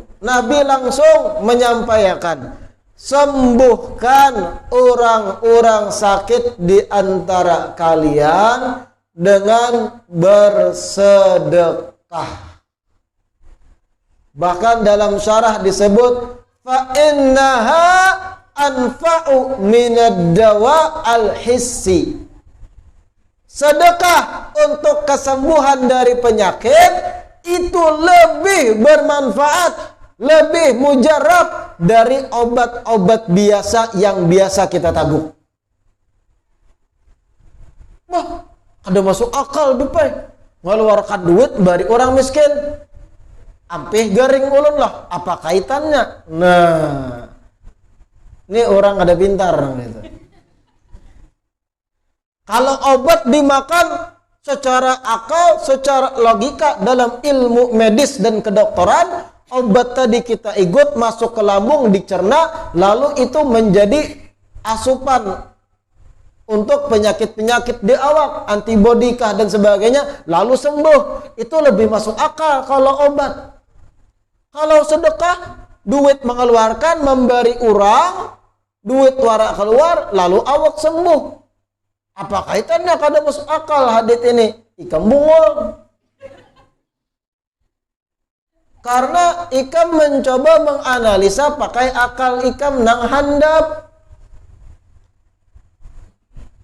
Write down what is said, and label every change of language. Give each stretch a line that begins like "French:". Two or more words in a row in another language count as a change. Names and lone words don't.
Indonesian: Nabi langsung menyampaikan, sembuhkan orang-orang sakit di antara kalian dengan bersedekah. Bahkan dalam syarah disebut
Arabic: فإنها أنفع من الدواء الحسي.
Indonesian: Sedekah untuk kesembuhan dari penyakit itu lebih bermanfaat, lebih mujarab dari obat-obat biasa yang biasa kita tabung.
Banjar: Wah, ada masuk akal dupai. Ngeluarkan duit bari orang miskin. Ampih garing ulun lah, apa kaitannya? Nah, ini orang ada pintar gitu.
Indonesian: Kalau obat dimakan secara akal, secara logika dalam ilmu medis dan kedokteran, obat tadi kita ikut masuk ke lambung, dicerna, lalu itu menjadi asupan untuk penyakit-penyakit di awak, antibodi kah dan sebagainya, lalu sembuh. Itu lebih masuk akal kalau obat. Kalau sedekah,
Banjar: duit mengeluarkan, memberi orang, duit warak keluar, lalu awak sembuh. Apa kaitannya kada masuk akal hadits ini? Ikam bungul. Karena ikam mencoba menganalisa pakai akal ikam nang handap.